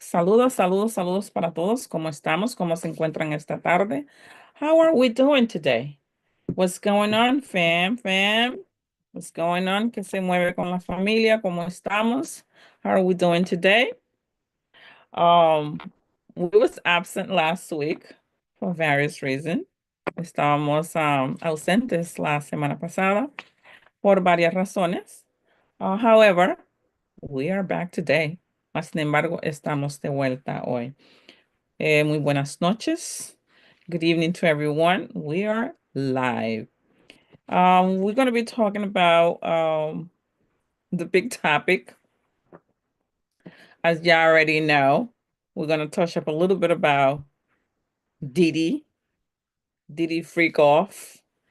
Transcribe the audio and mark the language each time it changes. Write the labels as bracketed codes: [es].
[es] Saludos, saludos, saludos para todos. ¿Cómo estamos? ¿Cómo se encuentran esta tarde? [en] How are we doing today? What's going on, fam? What's going on? [es] ¿Qué se mueve con la familia? ¿Cómo estamos? [en] How are we doing today? Um, we was absent last week for various reasons. [es] Estábamos ausentes la semana pasada por varias razones. [en] However, we are back today. [es] Sin embargo, estamos de vuelta hoy. Muy buenas noches. [en] Good evening to everyone. We are live. We're going to be talking about the big topic. As you already know, we're going to touch up a little bit about Didi Freak Off.